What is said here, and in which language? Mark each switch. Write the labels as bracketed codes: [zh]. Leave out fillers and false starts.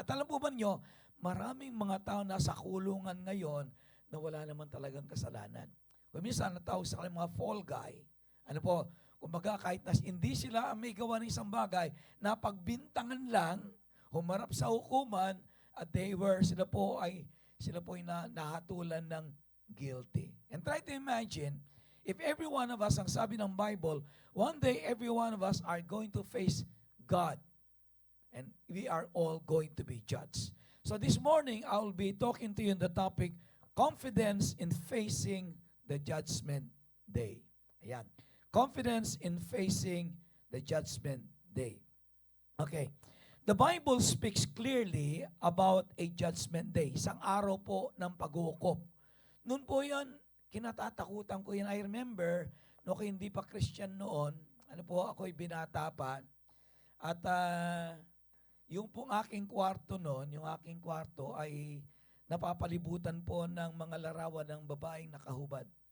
[tl] At alam po ba nyo, maraming mga tao nasa kulungan ngayon na wala naman talagang kasalanan. Kung minsan natawag sa kanilang mga fall guy, ano po, kumbaga kahit na hindi sila ang may gawa ng isang bagay, napagbintangan lang, humarap sa hukuman, at sila po ay nahatulan ng guilty. [en] And try to imagine, if every one of us, [tl] ang sabi ng [en] Bible, one day every one of us are going to face God. And we are all going to be judged. So this morning, I will be talking to you on the topic, confidence in facing the judgment day. Ayan. Confidence in facing the judgment day. Okay. The Bible speaks clearly about a judgment day. [tl] Isang araw po ng paghuhukom. Noon po yan, kinatatakutan ko yan. [en] I remember, [tl] no, kung hindi pa Christian noon, ako'y binata pa. At yung pong aking kwarto noon, yung aking kwarto ay napapalibutan po ng mga larawan ng babaeng nakahubad.